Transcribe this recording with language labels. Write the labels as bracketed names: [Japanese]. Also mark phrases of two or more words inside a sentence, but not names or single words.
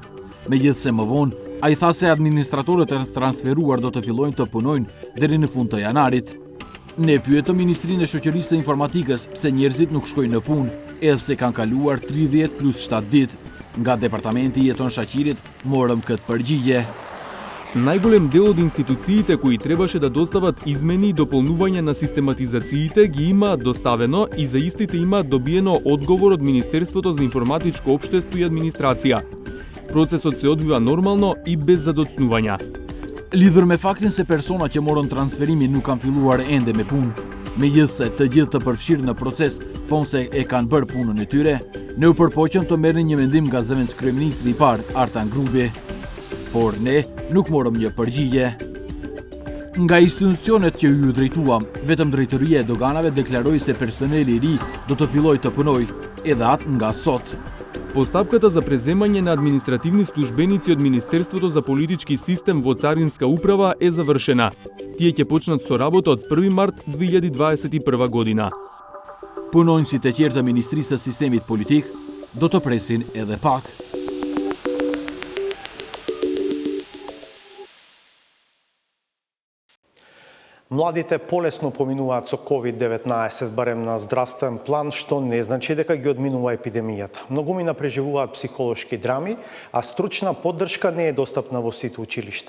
[Albanian] Megjithse më vonë, ai tha se administratorët e transferuar do të fillojnë të punojnë deri në fund të janarit. Ne pyetëm Ministrinë e Shoqërisë së Informatikës pse njerëzit nuk shkojnë në punë, edhe pse kanë kaluar 30 plus 7 ditë. Nga Departamenti i Jeton Shaqirit morëm këtë përgjigje. [Macedonian] Најголем дел од институциите кои требаше да достават измени и дополнување на систематизациите ги имаат доставено и за истите имаат добиено одговор од Министерството за информатичко општество и администрација. Процесот се одвива нормално и без задоцнувања. [Albanian] Lidhur me faktin se persona që morën transferimin nuk kanë filluar ende me punë, megjithse të gjithë të përfshirë në proces thonë se e kanë bërë punën e tyre, ne u përpoqëm të merrnin një mendim nga zëvendës kryeministri i parë Artan Grubi, por ne nuk morëm një përgjigje. Nga institucionet që ju drejtuam, vetëm drejtoria e doganave deklaroi se personeli i ri do të fillojë të punojë edhe atë nga sot. [Macedonian] Постапката за преземање на административни службеници од Министерството за политички систем во Царинска управа е завршена. Тие ќе почнат со работа од 1 март 2021 година. [Albanian] Punonjësit e tjerë të Ministrisë së Sistemit Politik do të presin edhe pak. [Macedonian] Младите полесно поминуваат со COVID-19, барем на здравствен план, што не значи дека ги одминува епидемијата. Многумина преживуваат психолошки драми, а стручна поддршка не е достапна во сите училишта.